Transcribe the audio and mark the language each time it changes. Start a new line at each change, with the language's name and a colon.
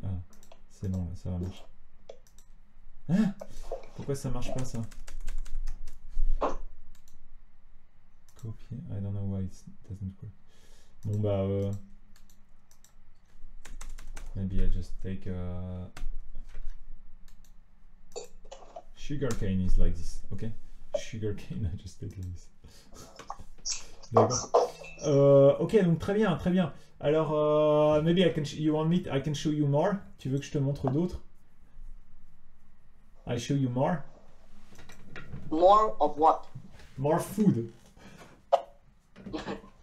French: Ah, c'est bon, ça va marcher. Hein? Pourquoi ça marche pas ça? Copier.
English: I don't know why it doesn't work. Bon bah. Maybe I just take sugarcane is like this, okay? Sugarcane, I just take like this.
French: D'accord. Ok, donc très bien, très bien.
English: Alors, maybe I can show you more.
French: Tu veux que je te montre d'autres?
English: I show you more. More of what? More food. Wait.